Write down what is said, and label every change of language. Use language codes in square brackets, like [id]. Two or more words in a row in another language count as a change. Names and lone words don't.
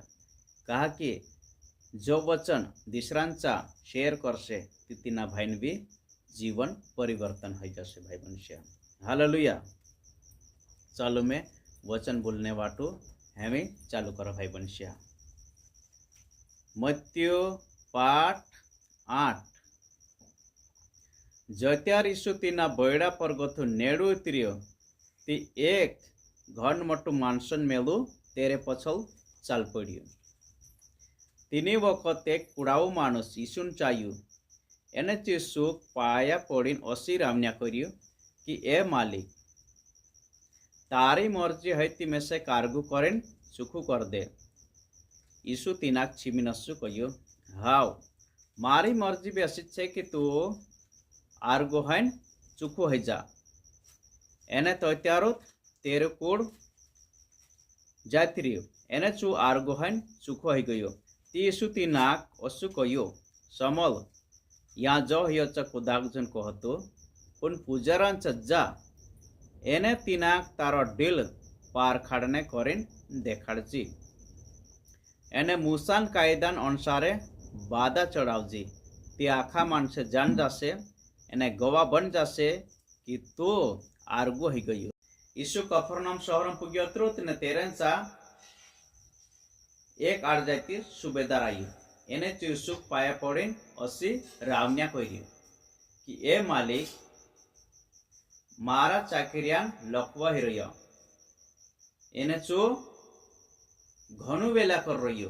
[bhb] कहा कि जो वचन दिसरांचा शेयर करसे तिना भाईन भी जीवन परिवर्तन हो जासे भाई मनुष्य। हालेलुया। चालू में वचन बोलने वाटू हमें चालू करो भाई मनुष्य। मत्ती पाठ 8 जत्यार यीशु तीना बयड़ा पर गथु नेड़ू उतरियो ती एक घन मटू मानसन मेलू तेरे पछल चाल पड़ियो। तीनी वखत एक कुड़ाऊ मानुस यीशुन चायु एने यीशु पाया पड़ीन असी रामन्या करियो कि ए मालिक तारी मर्जी है ती में से कारगु करें चुखू कर दे। यीशु तीनाक छिमिनसु कहियो हाव मारी मर्जी भी असी छे कि तू आर्गो हैन चुखू है जा। एने तो त्यारो तेरे कोड़ जातिरियो एने चू आर्गो हैन चुखू है गयो। ती यीशु तीनाक असु कहियो समल या जो हियो चक्कु दागजन कहतो पण पूजारान जा एने तीनाक तारो डिल पार खाड़ने करीन देखाड़जी। एने मूसान कायदान अनुसारे बाधा चढ़ावजी। ती आखा मानसे जान जासे एने गवा बन जासे कि तो आर्गो ही गयो। यीशु कफरनहूम शहरम पुग्यो तो तिने तेरेंचा एक आड़जाती सुबेदार आई एने यीशु पाया पड़ीन असी रावन्या कहियो कि ए मालिक मारा चाकरिया लखवा हिरयो एने चो घनु वेला कर रहियो।